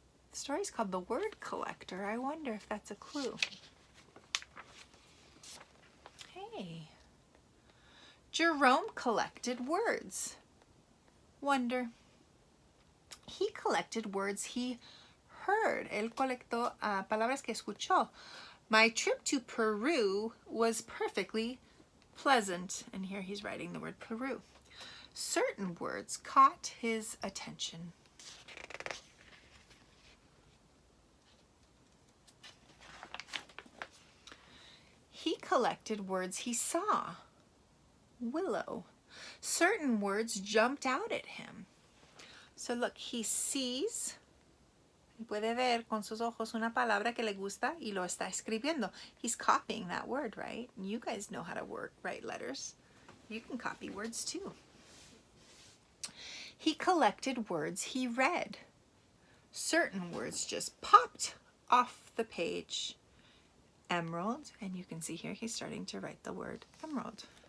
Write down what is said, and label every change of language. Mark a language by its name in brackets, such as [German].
[English] The story's called The Word Collector. I wonder if that's a clue. Hey. Jerome collected words. Wonder. He collected words he heard. [Spanish] Él colectó palabras que escuchó. [English] My trip to Peru was perfectly pleasant. And here he's writing the word Peru. Certain words caught his attention. He collected words he saw. Willow. Certain words jumped out at him. So look, he sees, [Spanish] puede ver con sus ojos una palabra que le gusta y lo está escribiendo. [English] He's copying that word, right? You guys know how to write letters. You can copy words too. He collected words he read. Certain words just popped off the page. Emerald, and you can see here he's starting to write the word emerald.